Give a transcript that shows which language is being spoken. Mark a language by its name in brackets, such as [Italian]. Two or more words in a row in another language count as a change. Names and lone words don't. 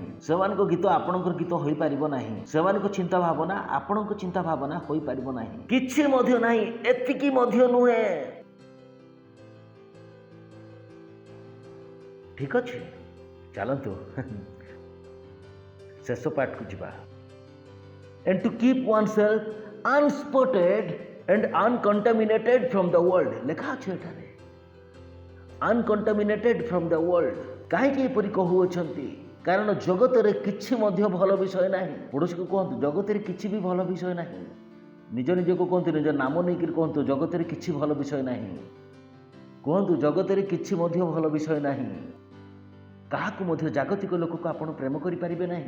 [Odia] ସେମାନଙ୍କ ଗୀତ ଆପଣଙ୍କର ଗୀତ ହୋଇପାରିବ ନାହିଁ। ସେମାନଙ୍କ ଚିନ୍ତା ଭାବନା ଆପଣଙ୍କ ଚିନ୍ତା ଭାବନା ହୋଇପାରିବ ନାହିଁ। କିଛି ମଧ୍ୟ ନାହିଁ, ଏତିକି ମଧ୍ୟ ନୁହେଁ। ଠିକ ଅଛି, ଚାଲନ୍ତୁ ଶେଷ ପାଠକୁ ଯିବା। [English] And to keep oneself unspotted and uncontaminated from the world। [Odia] ଲେଖା ଅଛି ଏଠାରେ [English] uncontaminated from the world। [Odia] କାହିଁକି ଏପରି କହୁଅଛନ୍ତି? କାରଣ ଜଗତରେ କିଛି ମଧ୍ୟ ଭଲ ବିଷୟ ନାହିଁ। ପଡ଼ୋଶୀକୁ କୁହନ୍ତୁ, ଜଗତରେ କିଛି ବି ଭଲ ବିଷୟ ନାହିଁ। ନିଜ ନିଜକୁ କୁହନ୍ତୁ, ନିଜ ନାମ ନେଇକରି କୁହନ୍ତୁ, ଜଗତରେ କିଛି ଭଲ ବିଷୟ ନାହିଁ। କୁହନ୍ତୁ, ଜଗତରେ କିଛି ମଧ୍ୟ ଭଲ ବିଷୟ ନାହିଁ। କାହାକୁ ମଧ୍ୟ ଜାଗତିକ ଲୋକକୁ ଆପଣ ପ୍ରେମ କରିପାରିବେ ନାହିଁ।